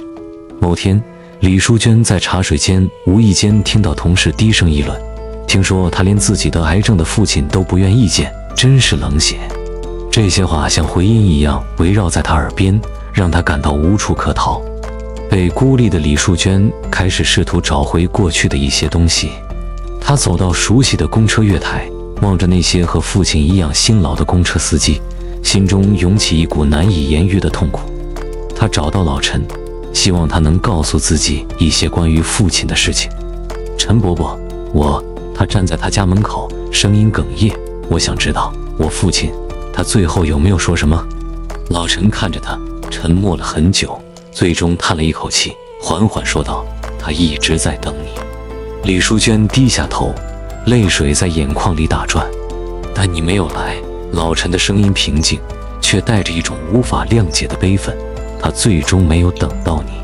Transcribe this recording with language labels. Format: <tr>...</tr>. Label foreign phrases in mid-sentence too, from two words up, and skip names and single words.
<zh>某天，李淑娟在茶水間無意間聽到同事低聲議論，聽說他連自己得癌症的父親都不願意見，真是冷血。這些話像回音一樣圍繞在他耳邊，讓他感到無處可逃。被孤立的李淑娟開始試圖找回過去的一些東西。她走到熟悉的公車月台，望着那些和父親一樣辛勞的公車司機，心中湧起一股難以言喻的痛苦。她找到老陳，希望他能告訴自己一些關於父親的事情。陳伯伯，他站在他家門口，聲音哽咽，我想知道我父親，他最後有沒有說什麼？老陳看着他，沉默了很久，最終嘆了一口氣，緩緩說道：他一直在等你。李淑娟低下頭，淚水在眼眶裡打轉。但你沒有來。老陳的聲音平靜，卻帶着一種無法諒解的悲憤。他最終沒有等到你。</zh>